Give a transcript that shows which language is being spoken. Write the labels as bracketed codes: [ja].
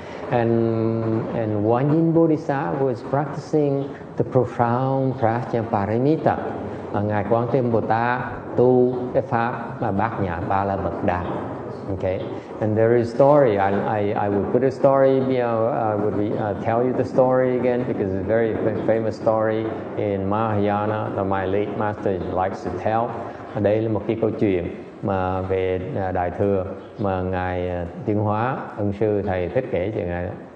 [en] And Wanyin Bodhisattva was practicing the profound Prajnaparamita. [vi] Ngài Quán Thế Âm Bồ Tát tu cái pháp mà Bát Nhã Ba La Mật Đa. [en] Okay, and there is story. I would put a story. I would tell you the story again because it's a very famous story in Mahayana that my late master likes to tell. [vi] Đây là một cái câu chuyện mà về Đại thừa mà ngài Tiến Hóa Ân sư thầy thích kể cho ngài.